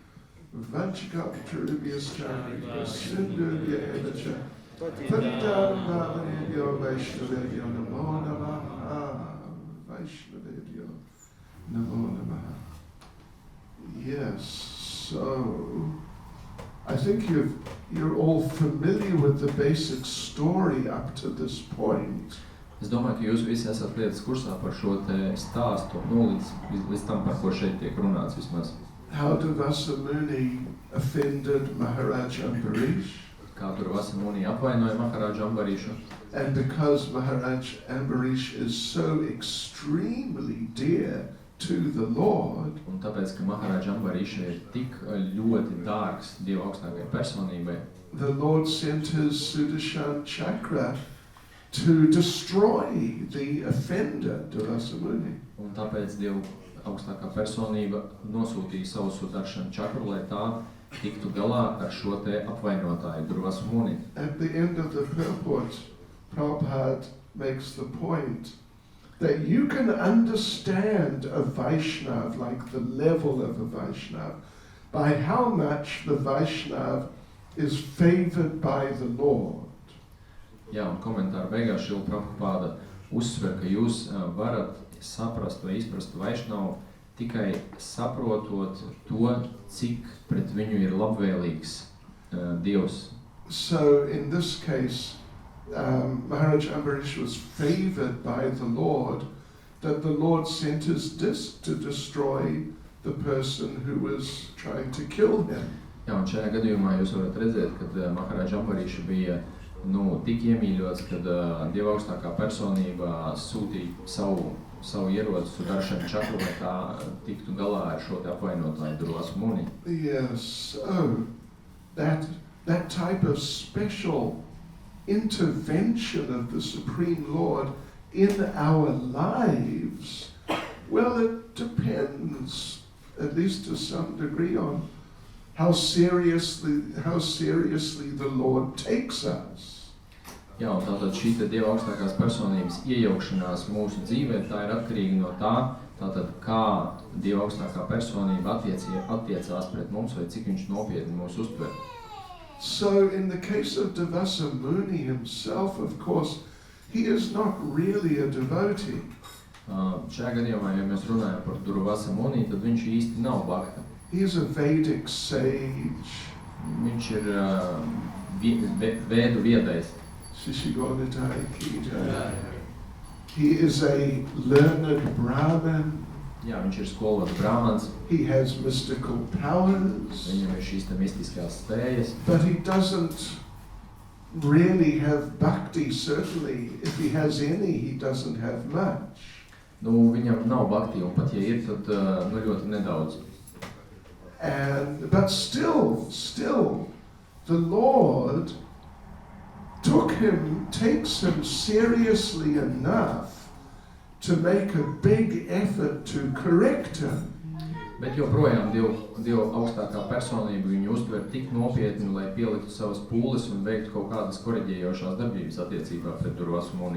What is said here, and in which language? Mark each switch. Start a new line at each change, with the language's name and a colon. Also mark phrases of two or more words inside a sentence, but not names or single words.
Sanskrit: वञ्चिकप्तरुभ्यश्च सिन्धुभ्य एव च पत्तम् भवनेभ्यो वैष्णवेभ्यो नमो नमः वैष्णवेभ्यो नमो नमः Vaishnavebhyo Namo Namaha.
English: Yes, so I think you're all familiar with the basic story up to this point.
Latvian: Es domāju, ka jūs visi esat lietas kursā par šo te stāstu, līdz tam, par ko šeit tiek runāts vismaz.
English: How Vasamuni offended Maharaj Ambarish.
Latvian: Kā tur Vasamuni apvainoja Maharaja Ambarishu.
English: And because Maharaj Ambarish is so extremely dear to the Lord,
Latvian: un tāpēc, ka Maharaja Ambarisha ir tik ļoti dārgs Dieva augstākajai personībai,
English: the Lord sent his Sudarshan Chakra to destroy the offender, Vasamuni.
Latvian: Un tāpēc Dieva augstākā personība nosūtīja savu Sudarshan Čakru, lai tā tiktu galā ar šo te apvainotāju, Vasamuni.
English: At the end of the purport, Prabhupada makes the point that you can understand a Vaishnav, like the level of a Vaishnav, by how much the Vaishnav is favored by the Lord.
Latvian: Jā, un komentāru beigās Šrila Prabhupāda uzsver, ka jūs varat saprast vai izprast Vaišnavu tikai saprotot to, cik pret viņu ir labvēlīgs Dievs.
English: So in this case, Maharaj Ambarish was favored by the Lord, that the Lord sent his disc to destroy the person who was trying to kill him.
Latvian: Jā, un šajā gadījumā jūs varat redzēt, kad Maharaj Ambarish bija tik iemīļots, kad Dieva augstākā personība sūtīja savu ieroci Sudarshan Čakru, lai tā tiktu galā ar šo te apvainotāju Vasamuni.
English: Yes, that type of special intervention of the Supreme Lord in our lives, well, it depends, at least to some degree, on how seriously the Lord takes us.
Latvian: Jā, un tātad šī te Dieva augstākās personības iejaukšanās mūsu dzīvē, tā ir atkarīga no tā, tātad kā Dieva augstākā personība attiecās pret mums vai cik viņš nopietni mūs uztver.
English: So in the case of Vasamuni himself, of course, he is not really a devotee.
Latvian: Šajā gadījumā, ja mēs runājam par Vasamuni, tad viņš īsti nav bhakta.
English: He is a Vedic sage.
Latvian: Viņš ir vēdu viedais.
English: He is a learned Brahmin.
Latvian: Jā, viņš ir skolots brāhmans.
English: He has mystical powers.
Latvian: Viņam ir šīs te mistiskās spējas.
English: But he doesn't really have bhakti, certainly. If he has any, he doesn't have much.
Latvian: Viņam nav bhakti, un pat ja ir, tad ļoti nedaudz.
English: But still, the Lord takes him seriously enough to make a big effort to correct him.
Latvian: Bet joprojām Dieva augstākā personība viņu uztver tik nopietni, lai pieliktu savas pūles un veiktu kaut kādas koriģējošās darbības attiecībā pret Durvasa Muni.